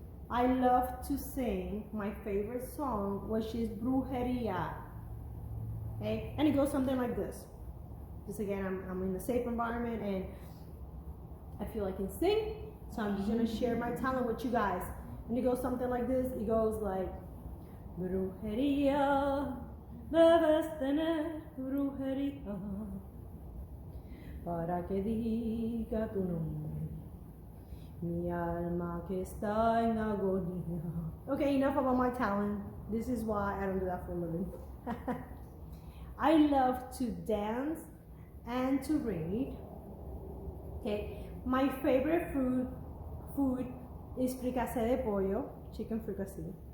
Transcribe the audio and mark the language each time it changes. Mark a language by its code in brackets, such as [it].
[en] I love to sing my favorite song, which is Brujeria. Okay? And it goes something like this. Just again, I'm in a safe environment and I feel I can sing. So I'm just gonna share my talent with you guys. And it goes something like this. It goes like, [es] brujería, debes tener brujería, para que diga tu nombre, mi alma que está en agonía. [en] Okay, enough about my talent. This is why I don't do that for a living. I love to dance and to read. Okay, my favorite food is fricassé de pollo, chicken fricassé.